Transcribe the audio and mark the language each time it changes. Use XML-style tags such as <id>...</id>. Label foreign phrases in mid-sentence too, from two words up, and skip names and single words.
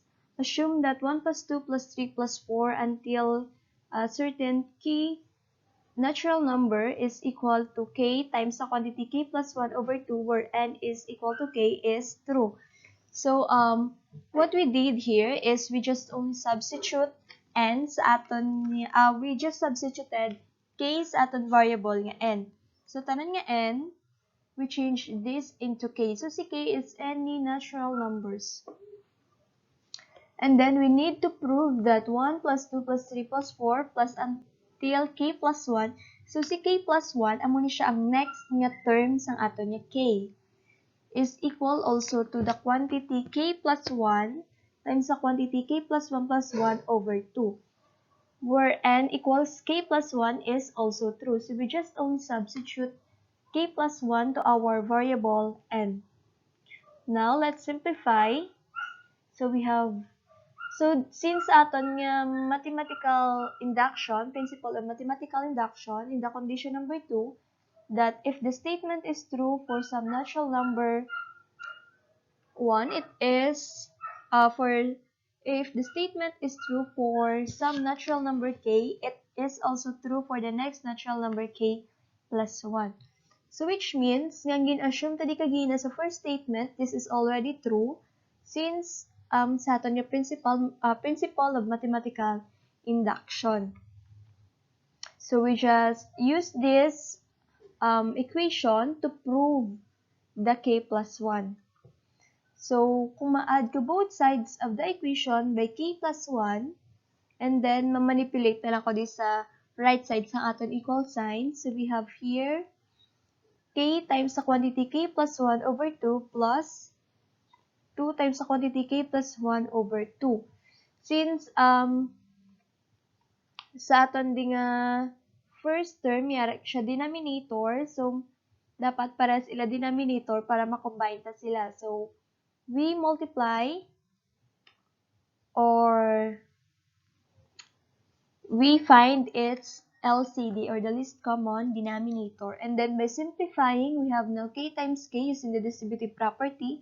<en>Assume that 1 plus 2 plus 3 plus 4 until a certain key natural number is equal to k times the quantity k plus 1 over 2 where n is equal to k is true. So, what we did here is we just only substitute n</en> <hil>sa aton,</hil> <en>we just substituted k</en> <hil>sa aton</hil> <en>variable nga n. So,</en> <hil>tanan nga n,</hil> <en>we change this into k. So, si k is any natural numbers. And then we need to prove that 1 plus 2 plus 3 plus 4 plus until k plus 1. So, si k plus 1,</en> <hil>amo ni siya ang next nga term sang ato nga</hil> <en>k is equal also to the quantity k plus 1 times the quantity k plus 1 plus 1 over 2. Where n equals k plus 1 is also true. So, we just only substitute k plus 1 to our variable n. Now, let's simplify. So, we have since</en> <hil>aton nga</hil> <en>mathematical induction, principle of mathematical induction, in the condition number 2, that if the statement is true for some natural number 1, it is if the statement is true for some natural number k, it is also true for the next natural number k plus 1. So which means,</en> <hil>nga gin-assume tadi kagina sa</hil> <en>first statement, this is already true since</en> <hil>sa aton yung</hil> <en>principle of mathematical induction. So we just use this equation to prove the k plus 1. So,</en> <hil>kung ma-add ko</hil> <en>both sides of the equation by k plus 1,</en> <hil>and then ma-manipulate na lang ko din sa</hil> <en>right side</en> <hil>sa aton</hil> <en>equal sign. So, we have here k times the quantity k plus 1 over 2 plus 2 times the quantity k plus 1 over 2.</en> <hil>Since sa aton di nga</hil> <en>first term,</en> <hil>yara siya denominator, so dapat para sila denominator para makombine ta sila.</hil> <en>So, we multiply or we find its LCD or the least common denominator. And then by simplifying, we have now k times k using the distributive property.</en>